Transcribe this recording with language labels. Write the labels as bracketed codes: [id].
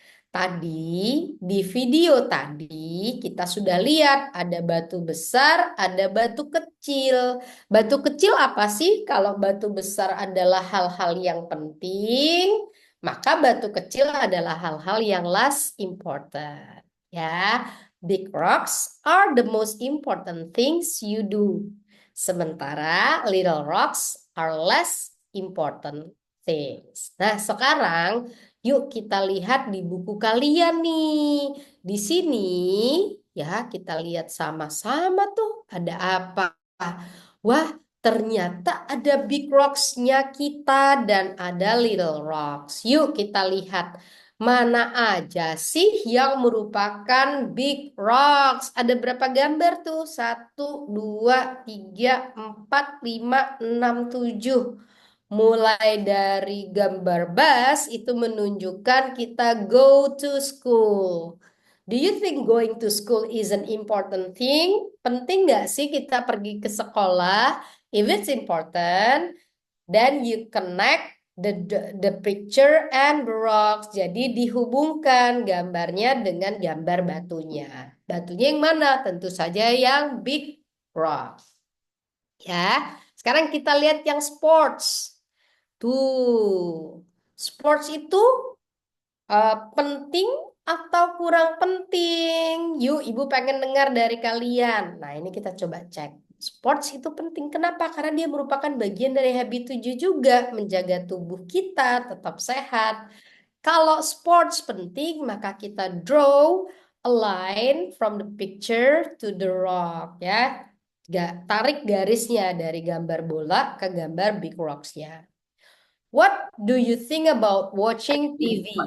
[id] Tadi di video tadi kita sudah lihat ada batu besar, ada batu kecil. Batu kecil apa sih? Kalau batu besar adalah hal-hal yang penting, maka batu kecil adalah hal-hal yang less important. [en] Ya, big rocks are the most important things you do. Sementara little rocks are less important things. [id] Nah, sekarang yuk kita lihat di buku kalian nih. Di sini ya kita lihat sama-sama tuh ada apa. Wah, ternyata ada big rocks-nya kita dan ada little rocks. Yuk kita lihat mana aja sih yang merupakan big rocks. Ada berapa gambar tuh? 1, 2, 3, 4, 5, 6, 7. Mulai dari gambar bus itu menunjukkan kita go to school. [en] Do you think going to school is an important thing? Penting nggak sih kita pergi ke sekolah? If it's important, then you connect the picture and the rocks. [id] Jadi dihubungkan gambarnya dengan gambar batunya. Batunya yang mana? Tentu saja yang big rocks. Ya, sekarang kita lihat yang sports. Tuh, sports itu penting atau kurang penting? Yuk, Ibu pengen dengar dari kalian. Nah, ini kita coba cek. Sports itu penting. Kenapa? Karena dia merupakan bagian dari habit 7 juga. Menjaga tubuh kita tetap sehat. [en] Kalau sports penting, maka kita draw a line from the picture to the rock, ya. [id] Tarik garisnya dari gambar bola ke gambar big rocks-nya. [en] What do you think about watching TV?